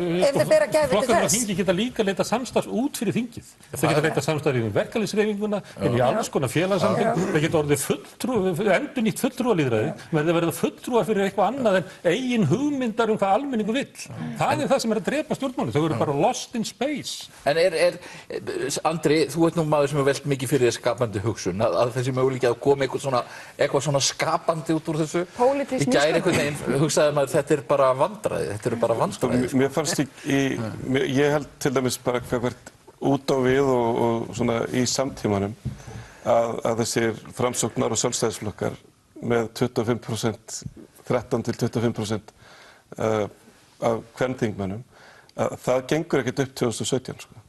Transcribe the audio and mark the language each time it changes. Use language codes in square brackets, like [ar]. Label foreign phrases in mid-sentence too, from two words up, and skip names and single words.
[is] flokkarnir á þingi geta líka leita samstarfs út fyrir þingið. Þeir geta leita samstarf í verkalýðshreyfinguna, inn í í alls konar félagsamtök, það getur orðið endurnýtt fulltrúalýðræði, verði verið fulltrúar fyrir eitthvað annað en eigin hugmyndar hvað almenningur vill. Það það sem að drepa stjórnmálin, þau eru bara [en] lost in space. [is] En Andri, þú ert nú maður sem hefur velt mikið fyrir skapandi hugsun, að þessi möguleiki að koma eitthvað svona skapandi út úr þessu. Pólitísk Í gær einhvern veginn hugsaði maður þetta bara vandræði, þetta bara vandræði. Mér fannst ég held til dæmis bara hvert út á við og svona í samtímanum að þessir framsóknar og sjálfstæðisflokkar með 25%, 13 til 25% af kvenþingmönnum, það gengur ekkert upp 2017 sko.